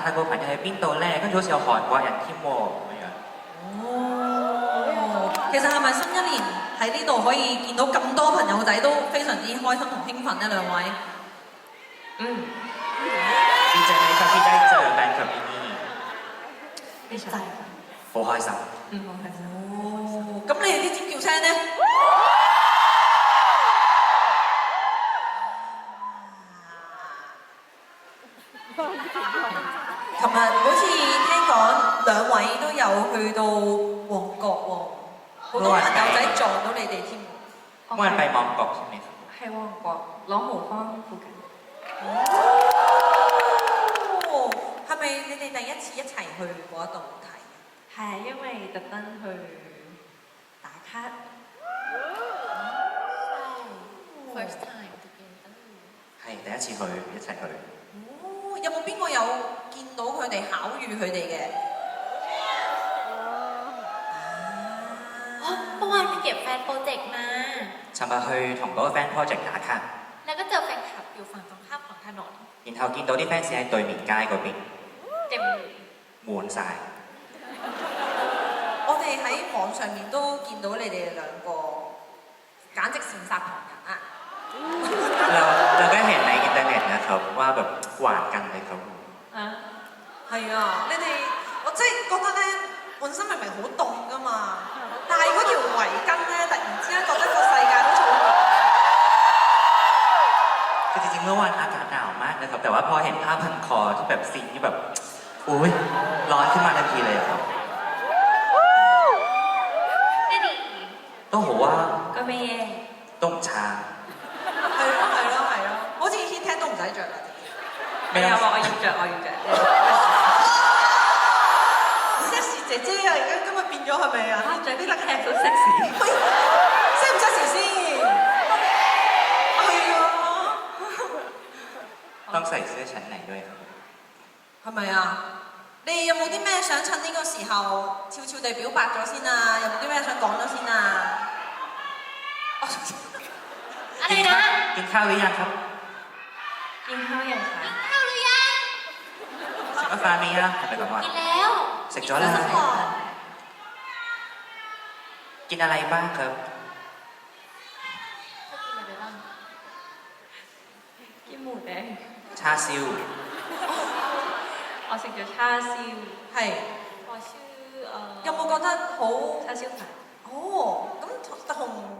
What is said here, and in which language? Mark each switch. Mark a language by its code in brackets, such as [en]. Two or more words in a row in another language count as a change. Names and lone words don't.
[yue] 泰國朋友喺邊度咧？跟住好似有韓國人添喎咁樣。哦，其實係咪新一年喺呢度可以見到咁多朋友仔都非常之開心同興奮呢？兩位？ [th] ดีใจไหมครับที่ได้เจอแฟนคลับที่นี่ [yue] 非常好開心。好開心哦，咁你哋啲尖叫聲呢？琴日好似聽講兩位都有去到旺角喎，好多朋友仔撞到你哋添。 [th] เมื่อวานไปมองกอกใช่ไหมครับ [yue] 喺旺角朗豪坊附近哦，係咪你哋第一次一齊去嗰度睇？係因為特登去打卡 [en] first time together [yue] 係第一次去一齊去。哦，有冇邊個有見到佢哋巧遇佢哋嘅？ [th] เมื่อวานไปเก็บแฟนโปรเจกต์มา [yue] 尋日去同嗰個 [en] fan project [yue] 打卡， [th] แล้วก็เจอแฟนคลับอยู่ฝั่งตรงข้ามของถนน [yue] 然後見到啲 fans 喺對面街嗰邊 [th] เต็มเลย [yue] 滿晒。我哋喺網上面都見到你哋兩個，簡直羨煞旁人啊！ [th] เราก็เห็นในอินเทอร์เน็ตนะครับว่าแบบหวานกันเลยครับ 啊 [yue] 係啊，你哋我真係覺得咧，本身明明好凍噶嘛，但係嗰條圍巾咧，突然之間覺得個世界好似好熱。 [th] คือจริงๆเมื่อวานอากาศหนาวมากนะครับแต่ว่าพอเห็นผ้าพันคอที่แบบสีที่แบบอุ้ยร้อนขึ้นมาทันทีเลยครับ [yue] 都好啊個咩嘢都唔差係咯係咯係咯，好似天聽都唔使着啦。沒有我要着 Sexy 姐姐啊，而家今日變咗係咪啊？着呢個 cap 都 sexy 喂，sexy 唔 sexy 先？係啊， [th] ต้องใส่เสื้อชั้นในด้วยครับ [yue] 係咪啊？你有冇啲咩想趁呢個時候悄悄地表白咗先啊？有冇啲咩想講咗先啊？ [th] อะไรนะ กินข้าวหรือยังครับ กินข้าวยังคะ ข้าวหรือยัง [yue] 食咗飯未啊係咪咁啊 [th] กินแล้ว [yue] 食咗啦 [th] กินก่อน กินอะไรบ้างครับ กินอะไรบ้าง กินหมูแดง ชาซิว [yue] 我食咗叉燒係 [th] ขอชื่อ [yue] 有冇覺得好？叉燒飯哦，咁同